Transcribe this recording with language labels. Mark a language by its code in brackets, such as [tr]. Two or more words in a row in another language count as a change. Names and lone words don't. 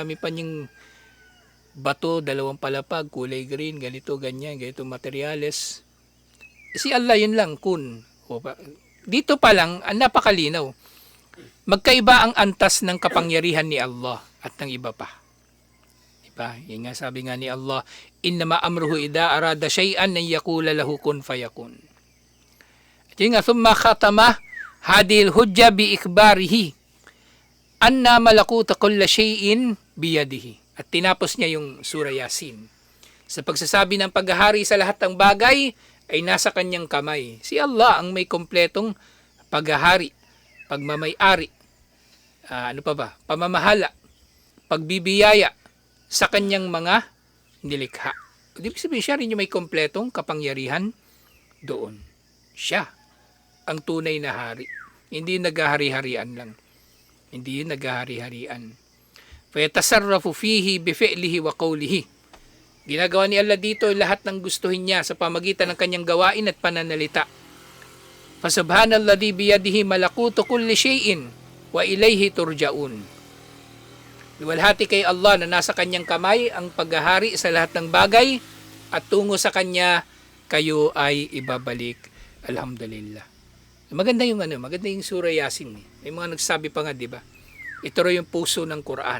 [tl] Dami pa yung bato, 2 palapag, kulay green, ganito, ganyan, ganito materyales. Si Allah yun lang, kun. Dito pa lang, napakalinaw. Magkaiba ang antas ng kapangyarihan ni Allah at ng iba pa. Diba? Yan nga sabi nga ni Allah, [ar] إنما أمره إذا أراد شيئا أن يقول له كن فيكون. [tl] At yun nga, [ar] ثم ختم هذه الحجة بإخباره أن ملكوت كل شيء بيده. [tl] At tinapos niya yung surah Yasin. Sa pagsasabi ng paghahari sa lahat ng bagay ay nasa kanyang kamay. Si Allah ang may kompletong paghahari, pagmamay-ari, pamamahala, pagbibiyaya sa kanyang mga nilikha. Ibig sabihin, siya rin yung may kompletong kapangyarihan doon. Siya ang tunay na hari. Hindi naghahari-harian lang. Hindi naghahari-harian. [ar] فيتصرف فيه بفعله وقوله. [tl] Ginagawa ni Allah dito lahat ng gustuhin niya sa pamagitan ng kanyang gawain at pananalita. [ar] فسبحان الذي بيده ملكوت كل شيء وإليه ترجعون. [tl] Luwalhati kay Allah na nasa kanyang kamay ang paghahari sa lahat ng bagay at tungo sa kanya kayo ay ibabalik. Alhamdulillah. Maganda yung surah Yasin. May mga nagsabi pa nga, di ba? Ito rin yung puso ng Quran.